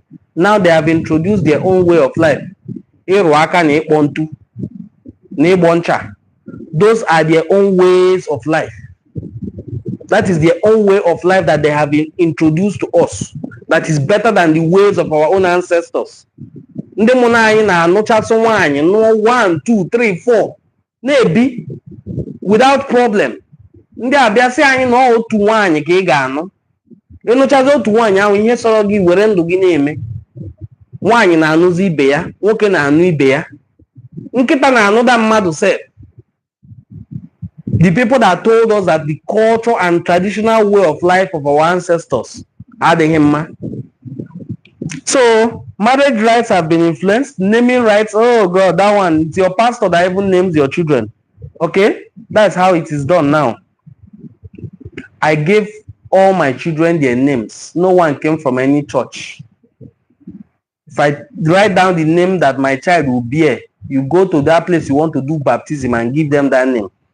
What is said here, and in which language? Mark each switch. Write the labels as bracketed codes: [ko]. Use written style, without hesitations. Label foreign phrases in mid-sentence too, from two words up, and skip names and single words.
[en] Now they have introduced their own way of life. Those are their own ways of life. That is their own way of life that they have been introduced to us. That is better than the ways of our own ancestors. [ig] Ndị mụ na anyị na-anụchasị nwaanyị nụọ 1, 2, 3, 4 na-ebi [en] without problem. [ig] Ndị abịasị anyị na otu nwaanyị ka ị ga-anụ. Ịnụchazi otu nwaanyị ahụ ihe sọrọ gị were ndụ gị na-eme. Nwaanyị na-anụzi ibe ya, nwoke na-anụ ibe ya. Nkịta na-anụda mmadụ sef. [en] The people that told us that the culture and traditional way of life of our ancestors [ig] adịghị mma. [en] So marriage rights have been influenced. Naming rights, oh God, that one, it's your pastor that even names your children. Okay, that's how it is done now. I gave all my children their names. No one came from any church. If I write down the name that my child will bear, you go to that place you want to do baptism and give them that name.